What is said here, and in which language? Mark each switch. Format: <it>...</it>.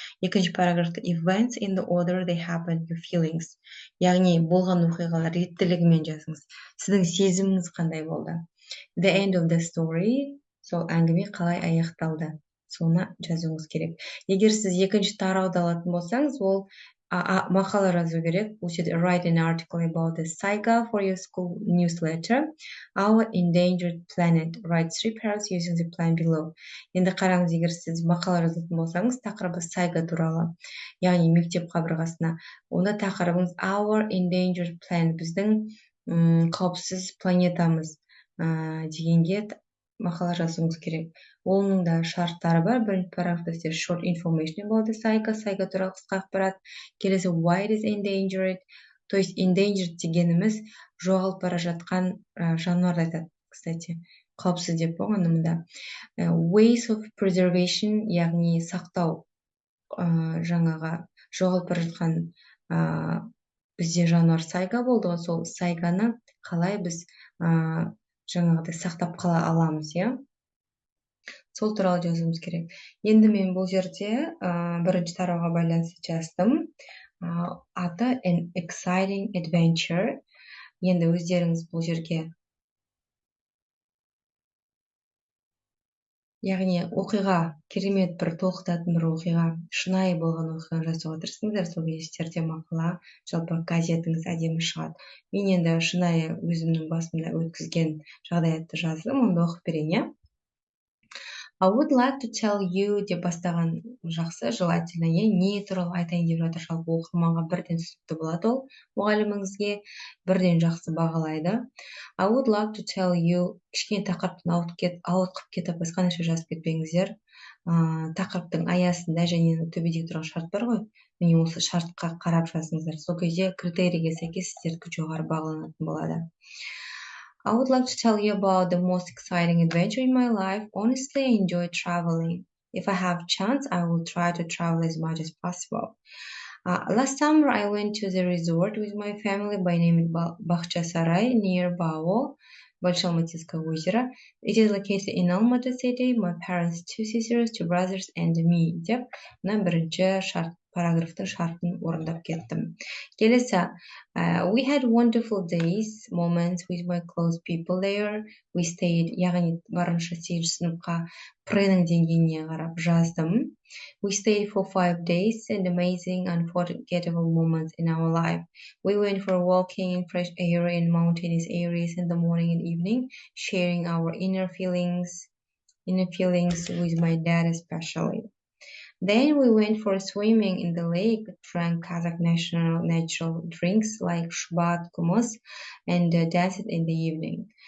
<kk>Екінші параграфта</kk> <en>events in the order they happen, your feelings.</en> <kk>Яғни болған оқиғалар реттілігімен жазыңыз. Сіздің сезіміңіз қандай болды?</kk> <en>The end of the story,</en> <kk>сол әңгіме қалай аяқталды, соны жазуыңыз керек. Егер сіз екінші тарауды алатын болсаңыз, ол мақала жазу керек. Бұл жерде</kk> <en>write an article about the saga for your school newsletter, Our Endangered Planet. Write 3 paragraphs using the plan below.</en> <kk>Енді қараңыз, егер сіз мақала жазатын болсаңыз, тақырыбы сайга туралы, яғни мектеп қабырғасына. Онда тақырыбыңыз Our Endangered Planet, біздің қауіпсіз планетамыз дегенге мақала жазуыңыз керек. Оның да шарттары бар. Бірінші параграфта</kk> <en>short information about the saga,</en> <kk>сайга туралы қысқа ақпарат. Келесі</kk> <en>why it is endangered.</en> <ru>То есть</ru> <kk>endangered дегеніміз жоғалып бара жатқан жануарды айтады.</kk> <ru>Кстати,</ru> <kk>қауіпсіз деп қойған мұнда.</kk> <en>Ways of preservation,</en> <kk>яғни сақтау, жаңаға жоғалып бара жатқан бізде жануар сайга болды ғой, сол сайганы қалай біз жаңағыдай сақтап қала аламыз, иә? Сол туралы жазуымыз керек. Енді мен бұл жерде бірінші тарауға байланысты жаздым. Аты</kk> <en>an exciting adventure.</en> <kk>Енді өздеріңіз бұл жерге, яғни оқиға, керемет бір толқытатын бір оқиға, шынайы болған оқиға жазуға тырысыңыздар. Сол кездерде мақала, жалпы газетіңіз әдемі шығады. Мен енді шынайы өзімнің басымда өткізген жағдаятты жаздым, онда оқып берейін.</kk> <en>I would like to tell you</en> <kk>деп бастаған жақсы,</kk> <ru>желательно,</ru> <kk>не туралы айтайын деп жатыр. Жалпы оқырманға бірден түсінікті болады, ол мұғаліміңізге бірден жақсы бағалайды.</kk> <en>I would like to tell you,</en> <kk>кішкене тақырыптан ауытқып кетіп, басқа нәрсе жазып кетпеңіздер. Тақырыптың аясында және төбедегі тұрған шарт бар ғой, және осы шартқа қарап жазыңыздар. Сол кезде критерийге сәйкес сіздердікі жоғары бағаланатын болады.</kk> <en>I would like to tell you about the most exciting adventure in my life. Honestly, I enjoy traveling. If I have chance, I will try to travel as much as possible. Last summer, I went to the resort with my family by name Бахчасарай near Bawo, Большалматинское озеро. It is located in Almaty city. My parents, 2 sisters, 2 brothers, and me.</en> <kk>Деп, мына бірінші параграфтың шартын орындап кеттім. Келесі,</kk> <en>we had wonderful days, moments with my close people there. We stayed,</en> <kk>яғни барынша 8 сыныпқа пренің деңгейіне қарап жаздым.</kk> <en>We stayed for 5 days and amazing, unforgettable moments in our life. We went for walking in fresh air in mountainous areas in the morning and evening, sharing our inner feelings with my dad especially. Then we went for swimming in the lake, drank Kazakh natural drinks like shbat, kumus, and danced in the evening.</en>